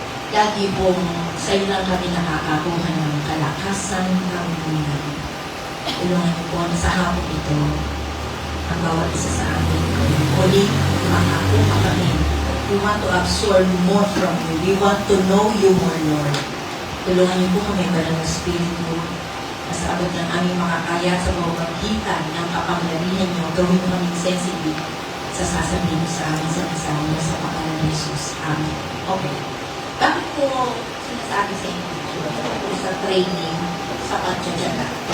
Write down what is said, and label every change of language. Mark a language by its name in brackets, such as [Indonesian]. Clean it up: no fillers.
[Filipino] Lagi pong sa'yo lang kami nakakakuha ng kalakasan ng buhay. Tulungan niyo po sa hapon ito ang bawat isa sa amin. Muli, makakuha kami. [English] We want to absorb more from you. We want to know you more, Lord. [Filipino] Tulungan niyo po kami para ng Espiritu na sa abot ng aming makakaya sa pamamagitan ng kapangyarihan niyo. Gawin mo kaming sensitive sa sasabihin niyo sa amin sa kasama sa pangalan ni Jesus. Amen. Okay. Bakit po sinasabi sa inyo sa training sa pagtsatsaga?